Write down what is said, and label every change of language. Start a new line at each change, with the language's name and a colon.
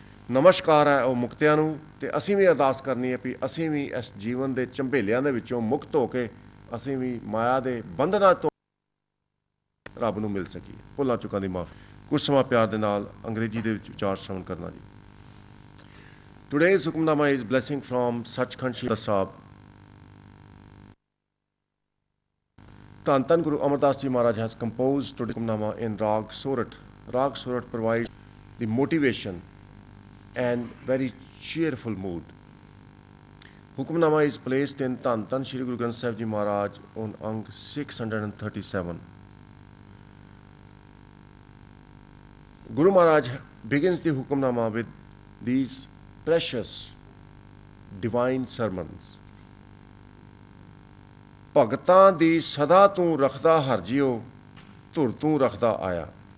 Punjabi: ਨਮਸਕਾਰ ਹੈ ਉਹ ਮੁਕਤਿਆਂ ਨੂੰ, ਤੇ ਅਸੀਂ ਵੀ ਅਰਦਾਸ ਕਰਨੀ ਹੈ ਵੀ ਅਸੀਂ ਵੀ ਇਸ ਜੀਵਨ ਦੇ ਝੰਬੇਲਿਆਂ ਦੇ ਵਿੱਚੋਂ ਮੁਕਤ ਹੋ ਕੇ ਅਸੀਂ ਵੀ ਮਾਇਆ ਦੇ ਬੰਧਨਾਂ ਤੋਂ ਰੱਬ ਨੂੰ ਮਿਲ ਸਕੀਏ। ਭੁੱਲਾਂ ਚੁੱਕਾਂ ਦੀ ਮਾਫੀ। ਕੁਝ ਸਮਾਂ ਪਿਆਰ ਦੇ ਨਾਲ ਅੰਗਰੇਜ਼ੀ ਦੇ ਵਿੱਚ ਵਿਚਾਰ ਸ਼ਰਵਣ ਕਰਨਾ ਜੀ।
English: Today's Hukamnama is blessing from Sachkhand Sri Sahib. ਧੰਨ ਧੰਨ Guru Amar Das Ji Maharaj has composed today's Hukamnama in Rag Sorat. Rag Sorat provides the motivation and very cheerful mood. Hukamnama is placed in Dhann Dhann Shri Guru Granth Sahib Ji Maharaj on Ang 637. Guru Maharaj begins the Hukamnama with these precious divine sermons.
Punjabi: ਭਗਤਾਂ ਦੀ ਸਦਾ ਤੂੰ ਰੱਖਦਾ ਹਰ ਜਿਉ, ਧੁਰ ਤੂੰ ਰੱਖਦਾ ਆਇਆ.